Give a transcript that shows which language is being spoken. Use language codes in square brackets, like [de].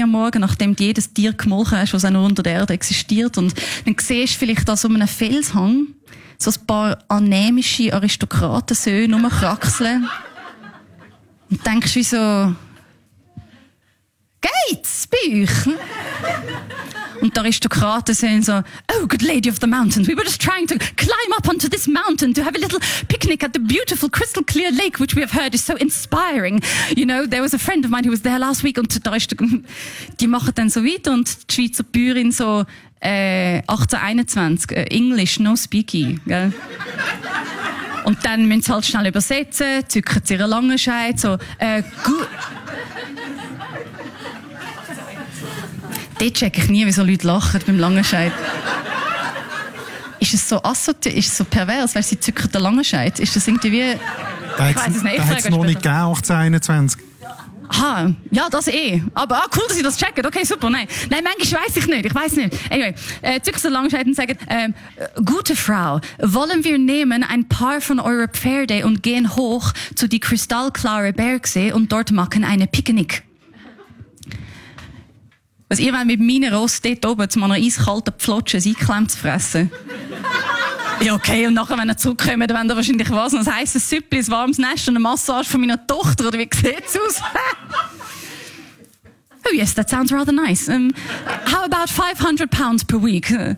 [de] Uhr morgen, nachdem du jedes Tier gemolken hast, was auch nur unter der Erde existiert. Und dann siehst du vielleicht da so einen Felshang so ein paar anämische Aristokratensöhne rumkraxeln. Und denkst wie so, geht's bei euch? Und die Aristokraten sehen so, [en] oh, good lady of the mountain, we were just trying to climb up onto this mountain to have a little picnic at the beautiful crystal clear lake, which we have heard is so inspiring. You know, there was a friend of mine who was there last week. [de] Und die machen dann so weiter und die Schweizer Bäuerin so, 1821, [en] English, no speaky, [de] gell? Und dann müssen sie halt schnell übersetzen, zücken sie ihre lange Scheide, so, gut. Dort checke ich nie, wieso Leute lachen beim Langenscheid. Ist es so pervers, weil sie zücken den Langenscheid? Ist das irgendwie wie... Da hat es noch nicht gegeben, 1821. Aha, ja, das eh. Aber ah, cool, dass sie das checken. Okay, super, nein. Nein, manchmal weiss ich nicht, Anyway, zücken den Langenscheid und sagen, gute Frau, wollen wir nehmen ein paar von eurer Pferde und gehen hoch zu die kristallklare Bergsee und dort machen eine Picknick. Was ihr wollt mit meinen Ross dort oben zu meiner eiskalten Pflotsche ein Eiklemm zu fressen? Ja, okay, und nachher, wenn ihr zurückkommt, dann wollt ihr wahrscheinlich was? Ein heisses Süppli, ein warmes Nest und eine Massage von meiner Tochter? Oder wie sieht es aus? [en] Oh yes, that sounds rather nice. How about 500 pounds per week?